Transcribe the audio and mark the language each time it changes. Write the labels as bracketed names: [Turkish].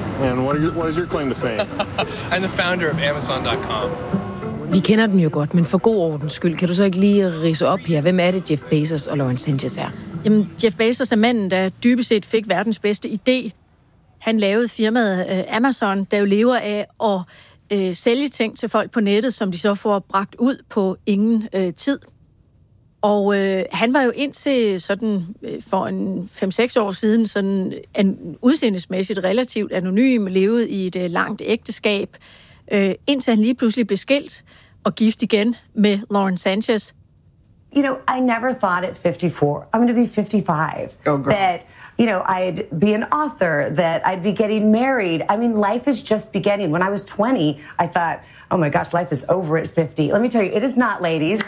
[English] And what is your claim to fame? I'm the founder of Amazon.com. [Danish] Vi kender dem jo godt, men for god ordens skyld, kan du så ikke lige ridse op her, hvem er det Jeff Bezos og Lauren Sanchez er? Jamen, Jeff Bezos er manden, der dybest set fik verdens bedste idé. Han lavede firmaet Amazon, der jo lever af at sælge ting til folk på nettet, som de så får bragt ud på ingen tid. Og han var jo indtil sådan for en 5-6 år siden sådan en udseendemæssigt relativt anonym, levede i et langt ægteskab, indtil han lige pludselig blev skilt og gift igen med Lauren Sanchez. [English] You know, I never thought at 54, I'm going to be 55, that, you know, I'd be an author, that I'd be getting married. I mean, life is just beginning. When I was 20, I thought, oh my gosh, life is over at 50. Let me tell you, it is not, ladies.